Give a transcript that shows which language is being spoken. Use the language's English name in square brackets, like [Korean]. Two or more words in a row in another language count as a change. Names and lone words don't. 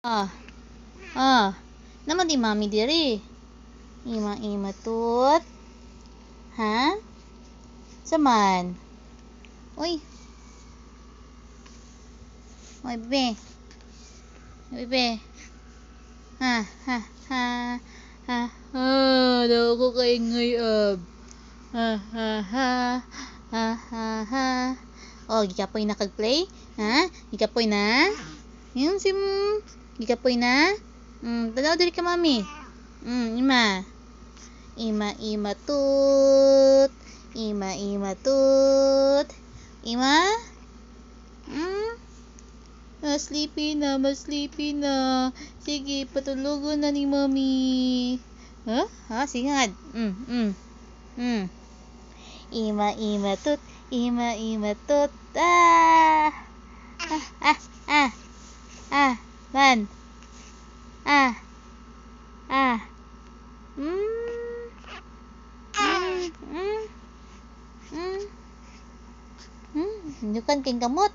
[Cebuano] Ah, ah, naman di mami diri. Ima tut. Ha? Saman. Uy. Uy, bebe. Bebe. Ha, ha, ha. Ha. Daw ko kaingay ab. Ha, ha, ha. Ha, ha, ha. Oh, gikapoy na kag-play? Ha? Gikapoy na? Yung sim. Gikapoy na? Tanaw diri ka mami. Ima. Ima tut. Ima tut. Ima? Sleepy na. Sige, patulugon na ni mami. Huh? Ha? Singad. Ima tut. Ima tut. Ah! Ah! Ah! Ah! Man! Ah! Ah! Hindukan kayong kamot.